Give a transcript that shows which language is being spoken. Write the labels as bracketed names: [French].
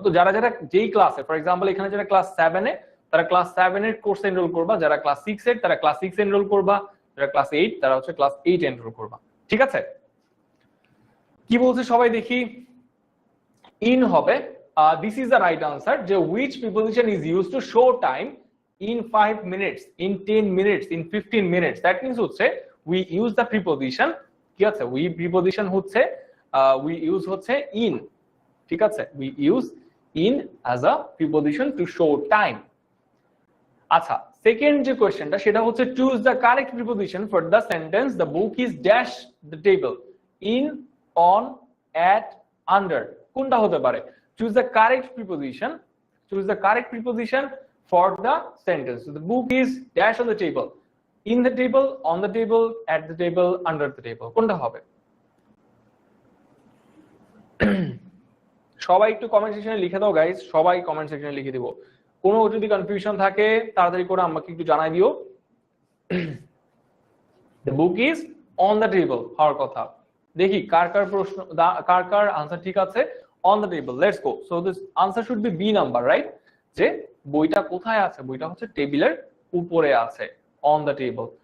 [Bangla] তো যারা যারা যেই ক্লাসে, ফর এক্সাম্পল এখানে যারা ক্লাস 7 এ, তারা ক্লাস 7 এর কোর্সে এনরোল করবা, যারা ক্লাস 6 এর তারা ক্লাস 6 এনরোল করবা, যারা ক্লাস 8 তারা হচ্ছে ক্লাস 8 এনরোল করবা। ঠিক আছে, কি বলছে সবাই দেখি। ইন হবে, [English] This is the right answer, যে which preposition is used to show time in 5 minutes, in 10 minutes, in 15 minutes. That means হচ্ছে we use the preposition, [Bangla] কি আছে, [English] we preposition হচ্ছে we use হচ্ছে in, [Bangla] ঠিক আছে, [English] we use in as a preposition to show time. [Bangla] আচ্ছা, second যে কোশ্চেনটা সেটা হচ্ছে [English] choose the correct preposition for the sentence the book is dash the table, in, on, at, under. [Bangla] কোনটা হতে পারে? [English] choose the correct preposition, choose the correct preposition for the sentence. So the book is dash on the table, in the table, on the table, at the table, under the table. [Bangla] কোনটা হবে? সবাই একটু comment সেকশনে লিখে দাও guys, সবাই comment সেকশনে লিখে দিব। কোনো যদি কনফিউশন থাকে তাড়াতাড়ি করে আমাকে একটু জানাই দিও। [English] The book is on the table [Bangla] হওয়ার কথা। দেখি কার কার প্রশ্ন, কার কার আনসার ঠিক আছে। [English] On the table, let's go. So this answer should be B number, right? [Bangla] যে বইটা কোথায় আছে? বইটা হচ্ছে টেবিলের উপরে আছে, [English] On the table.